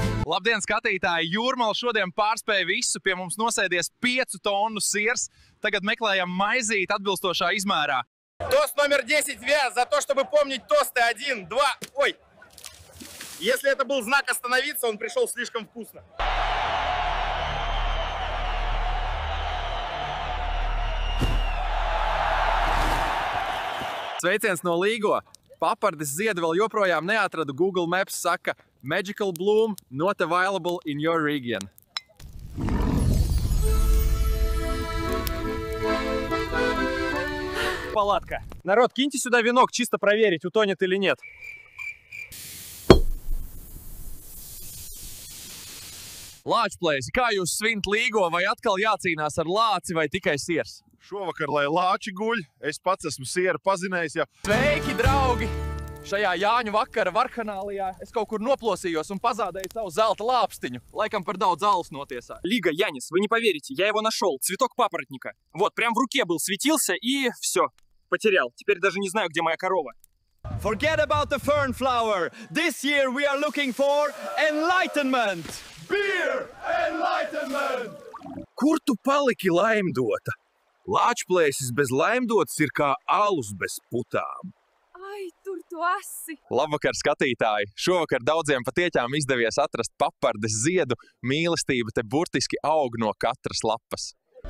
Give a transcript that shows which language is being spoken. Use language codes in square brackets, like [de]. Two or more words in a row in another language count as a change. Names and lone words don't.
[lv] Labdien, skatītāji! Jūrmala šodien pārspēja visu. Pie mums nosēdies 5 tonu sirs. Tagad meklējam maizīti atbilstošā izmērā. [ru] Тост номер 10 вяз за то, чтобы помнить тосты 1, 2. Ой! Если это был знак остановиться, он пришел слишком вкусно. [lv] Sveiciens no Līgo! Papardis ziedu vēl joprojām neatradu. Google Maps saka, [en] magical bloom not available in your region. [ru] Палатка. Народ, киньте сюда венок, чисто проверить, утонет или нет. [lv] Lāčplēsi, kā jūs svint Līgo? Vai atkal jācīnās ar lāci vai tikai siers? Šovakar, lai lāči guļ, es pats esmu sieru pazinējis jau. Sveiki, draugi! Šajā Jāņu vakara Varkanālijā es kaut kur noplosījos un pazādēju savu zelta lāpstiņu. Laikam par daudz alus notiesāju. [ru] Лига, Янис, вы не поверите, я его нашел. Цветок папоротника. Вот, прям в руке был, светился и все. Потерял. Теперь даже не знаю, где моя корова. [en] Forget about the fern flower. This year we are looking for enlightenment. Beer enlightenment! [lv] Kur tu paliki, laimdota? Lāčplēsis bez laimdotas ir kā alus bez putām. Ai, tur tu asi! Labvakar, skatītāji! Šovakar daudziem patiešām izdevies atrast papardes ziedu. Mīlestība te burtiski aug no katras lapas.